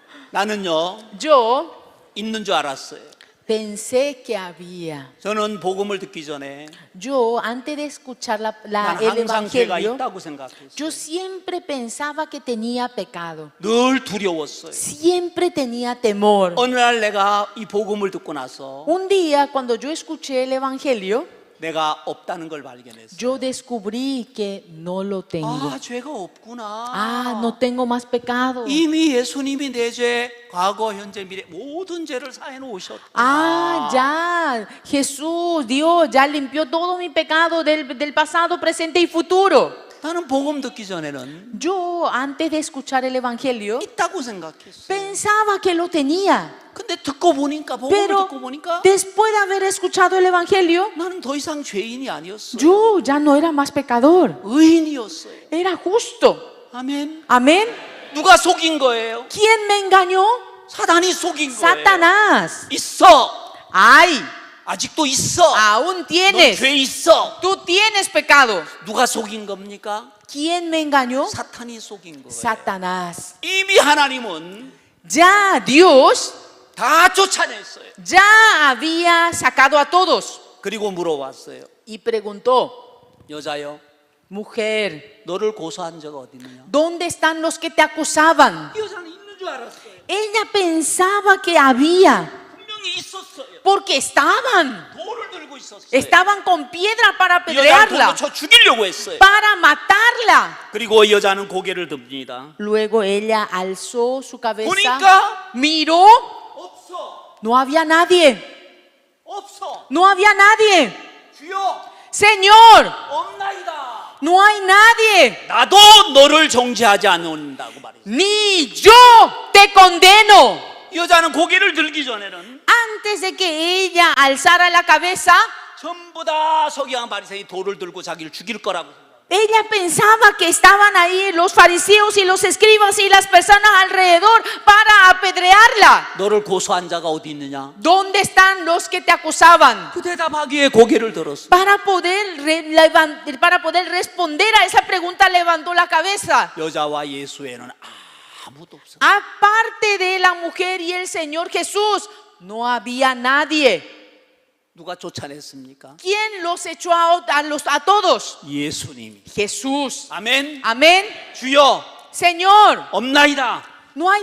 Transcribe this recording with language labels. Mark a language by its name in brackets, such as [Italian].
[Korean] 나는요 [Spanish] Yo [Korean] 있는 줄 알았어요. [Spanish] pensé que había. [Korean] 저는 복음을 듣기 전에 [Spanish] Yo, antes de escuchar [Korean] 난 [Spanish] el [Korean] 항상 죄가 [Spanish] evangelio, [Korean] 있다고 생각했어요. [Spanish] yo siempre pensaba que tenía pecado. [Korean] 늘 두려웠어요. [Spanish] Siempre tenía temor. [Korean] 어느 날 내가 이 복음을 듣고 나서 [Spanish] Un día, cuando yo escuché el evangelio, [Korean] 내가 없다는 걸 발견했어요. [Spanish] yo descubrí que no lo tengo. [Korean] 아 죄가 없구나. [Spanish] Ah, no tengo más pecado. [Korean] 이미 예수님이 내 죄, 과거, 현재, 미래 모든 죄를 사해 놓으셨구나. [Spanish] Ah, ya. Jesús, Dios, ya limpió todo mi pecado del pasado, presente y futuro. [Korean] 나는 복음 듣기 전에는 [Spanish] Yo, antes de escuchar el evangelio, [Korean] 있다고 생각했어. [Spanish] pensaba que lo tenía. [Korean] 근데 듣고 보니까 복음을 [Spanish] Pero [Korean] 듣고 보니까 [Spanish] después de haber escuchado el evangelio, [Korean] 나는 더 이상 죄인이 아니었어. [Spanish] yo ya no era más pecador. [Korean] 의인이었어요. [Spanish] Era justo. [Korean] 아멘. [Spanish] Amén. [Korean] 누가 속인 거예요? [Spanish] ¿Quién me engañó? [Korean] 사단이 속인 거예요. [Spanish] Satanás. [Korean] 있어. [Spanish] Ay, [Korean] 아직도 있어. [Spanish] aún [Korean] 너 [Spanish] tienes. [Korean] 죄 있어. [Spanish] Tú tienes pecado. [Korean] 누가 속인 겁니까? [Spanish] ¿Quién me engañó? [Korean] 사탄이 속인 거예요. [Spanish] Satanás. [Korean] 이미 하나님은 [Spanish] Ya Dios [Korean] 다 쫓아냈어요. [Spanish] ya había sacado a todos. [Korean] 그리고 물어봤어요. [Spanish] Y preguntó, [Korean] 여자여, [Spanish] mujer, [Korean] 너를 고소한 적 어디 있느냐? [Spanish] ¿dónde están los que te acusaban? [Korean] 이 여자는 있는 줄 알았어요. [Spanish] Ella pensaba que había, [Korean] 분명히 있었어요. [Spanish] porque estaban. [Korean] 돌을 들고 있었어요. [Spanish] Estaban con piedra para [Korean] 이 여자는 [Spanish] apedrearla, [Korean] 돌로 쳐 죽이려고 했어요. [Spanish] para matarla. [Korean] 그리고 여자는 고개를 듭니다. [Spanish] Luego ella alzó su cabeza, [Korean] 보니까 [Spanish] miró, [Korean] 없어. [Spanish] no había nadie, [Korean] 없어. [Spanish] no había nadie. [Korean] 주여, [Spanish] Señor, [Korean] 없나이다. [Spanish] no hay nadie, [Korean] 나도 너를 정죄하지 않는다고 말했어요. [Spanish] ni yo te condeno. [Korean] 여자는 고개를 들기 전에는 [Spanish] Antes de que ella alzara la cabeza, [Korean] 전부 다 서기관 바리새인이 돌을 들고 자기를 죽일 거라고 생각해요. [Spanish] ella pensaba que estaban ahí los fariseos y los escribas y las personas alrededor para apedrearla. [Korean] 너를 고소한 자가 어디 있느냐? [Spanish] ¿Dónde están los que te acusaban? [Korean] 그 대답하기에 고개를 들었어. [Spanish] Para poder responder a esa pregunta, levantó la cabeza. [Korean] 여자와 예수에는 아무도 없어. [Spanish] Aparte de la mujer y el Señor Jesús, no había nadie. [Korean] 누가 쫓아냈습니까? [Spanish] ¿Quién los echó a todos? [Korean] 예수님이. [Spanish] Jesús. [Korean] 아멘. [Spanish] Amén. [Korean] 주여, [Spanish] Señor, [Korean] 없나이다. [Spanish] no hay